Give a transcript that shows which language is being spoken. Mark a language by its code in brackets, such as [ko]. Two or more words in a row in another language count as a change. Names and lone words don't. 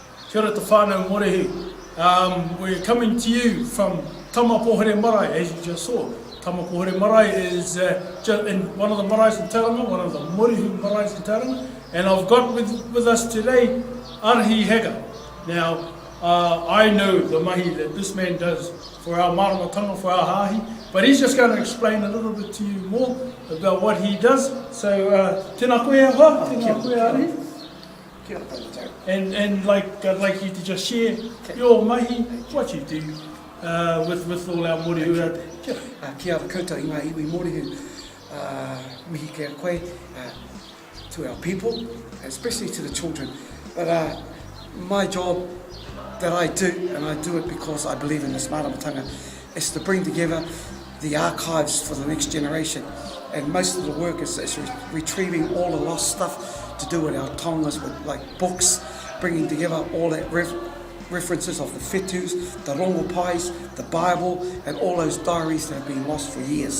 [mi] Kia ora te whānau morehi. [en] We're coming to you from Tamapohere Marae, as you just saw. Tamapohere Marae is in one of the maraes in Tauranga, one of the morihu maraes in Tauranga. And I've got with us today Arahi Hega. Now, I know the mahi that this man does for our maramatanga, for our hahi, but he's just going to explain a little bit to you more about what he does. So, [mi] tēnā koe awa, tēnā koe Arahi. [en] And like I'd like you to just share your mahi, what you do with all our morihu out there. [mi] Kia ora koutou i ngā iwi morihu, mihi kia koe, [en] to our people, especially to the children. But my job that I do, and I do it because I believe in this maramatanga, is to bring together the archives for the next generation. And most of the work is retrieving all the lost stuff to do with our tongas, with like books, bringing together all that references of the fetus, the rongo-pais, the Bible, and all those diaries that have been lost for years.